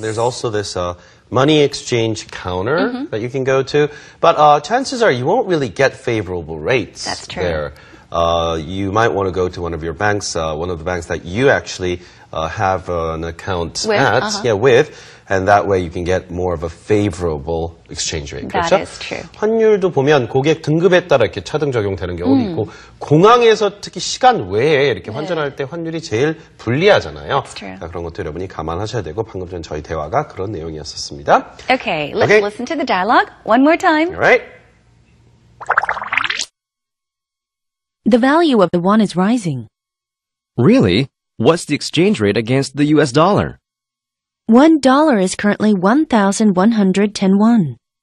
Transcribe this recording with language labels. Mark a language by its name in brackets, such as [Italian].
[English] There's also this money exchange counter that you can go to. But chances are you won't really get favorable rates. That's true. There. You might want to go to one of your banks, one of the banks that you actually have an account With, at, with, and that way you can get more of a favorable exchange rate. That [Korean] 그렇죠? [English] is true. [Korean] 환율도 보면 고객 등급에 따라 이렇게 차등 적용되는 경우도 있고 공항에서 특히 시간 외에 이렇게 환전할 때 환율이 제일 불리하잖아요. [English] That's true. [Korean] 그런 것도 여러분이 감안하셔야 되고 방금 전 저희 대화가 그런 내용이었었습니다. [English] Okay, let's Okay. listen to the dialogue one more time. All right? The value of the won is rising. Really? What's the exchange rate against the US dollar? $1 is currently 1,110 won.